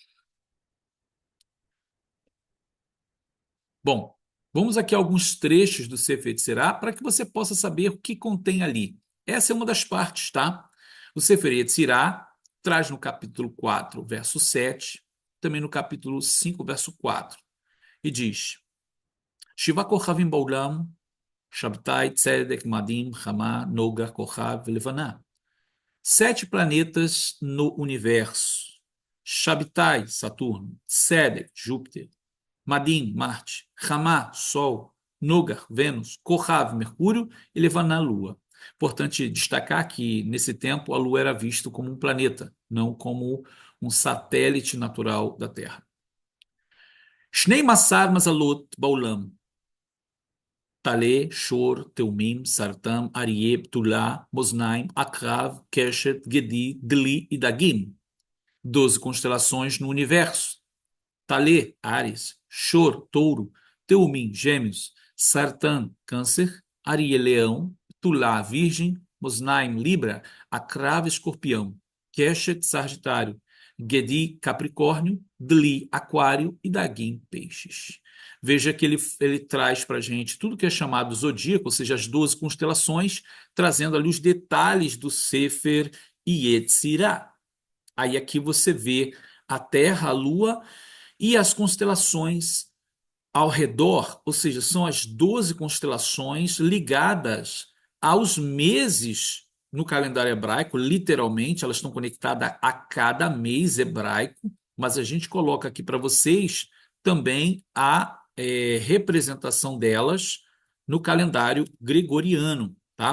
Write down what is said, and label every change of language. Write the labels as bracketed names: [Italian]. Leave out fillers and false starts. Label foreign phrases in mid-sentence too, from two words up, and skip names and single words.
[Portuguese] Bom, vamos aqui a alguns trechos do Sefer Yetzirah para que você possa saber o que contém ali. Essa é uma das partes, tá? O Sefer Yetzirah traz no capítulo 4, verso 7, também no capítulo 5, verso 4, e diz: [Hebrew] שבעה כוכבים בעולם, שבתאי, צדק, מאדים, חמה, נוגה, כוכב, לבנה. [Portuguese] 7 planetas no universo. Shabtai, Saturno. Tzedek, Júpiter. Madim, Marte. Ramá, Sol. Noga, Vênus. Kochav, Mercúrio. E Levaná, Lua. Importante destacar que, nesse tempo, a Lua era vista como um planeta, não como um satélite natural da Terra. [Hebrew] שנים עשר מזלות בעולם. טלה, שור, תאומים, סרטן, אריה, בתולה, מאזניים, עקרב, קשת, גדי, דלי ודגים. [Portuguese] 12 constelações no universo. Talê, Áries, Shor, Touro, Teumim, Gêmeos, Sartam, Câncer, Ariê, Leão, Ptulá, Virgem, Mosnaim, Libra, Akrav, Escorpião, Keshet, Sagitário, Gedi, Capricórnio, Dli, Aquário e Dagim, Peixes. Veja que ele traz para a gente tudo que é chamado zodíaco, ou seja, as 12 constelações, trazendo ali os detalhes do Sefer Yetzirah. Aí aqui você vê a Terra, a Lua e as constelações ao redor, ou seja, são as 12 constelações ligadas aos meses no calendário hebraico, literalmente, elas estão conectadas a cada mês hebraico, mas a gente coloca aqui para vocês também a representação delas no calendário gregoriano, tá?